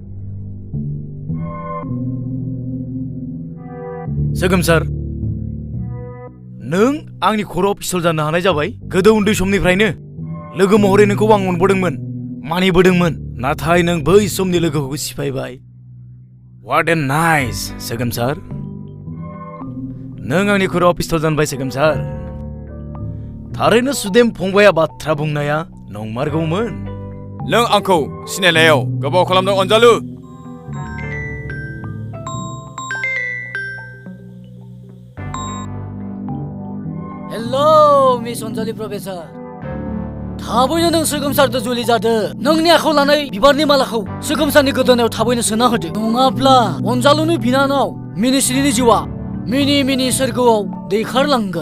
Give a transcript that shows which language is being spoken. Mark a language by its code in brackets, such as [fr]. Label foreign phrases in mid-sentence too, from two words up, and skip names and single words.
[brx] सोगोमसार नों आंनि खर'आव पिस्तल जानो हानाय जाबाय गोदो उन्दै समनिफ्रायनो लोगो महरै नोंखौ आं अनबोदोंमोन मानिबोदोंमोन नाथाय नों बै समनि लोगोखौ सिफायबाय [en] What a nice [brx] सोगोमसार नों आंनि खर'आव पिस्तल जानबाय सोगोमसार थारैनो सुदेम फंबाया बाथ्रा बुंनाया नंमारगौमोन नों आंखौ सिनायनायाव गोबाव खालामदों अनजालु हेलो मिस अनजालि प्रफेसर थाबैनो नों सोगोमसारदो जुलि जादो नोंनि आखायाव लानाय बिबारनि मालाखौ सोगोमसारनि गोदोनायाव थाबैनो सोना होदो नङाब्ला अनजालुनि बिनानाव मिनिस्रिनि जिउआ मिनि सोरगोआव दैखारलांगोन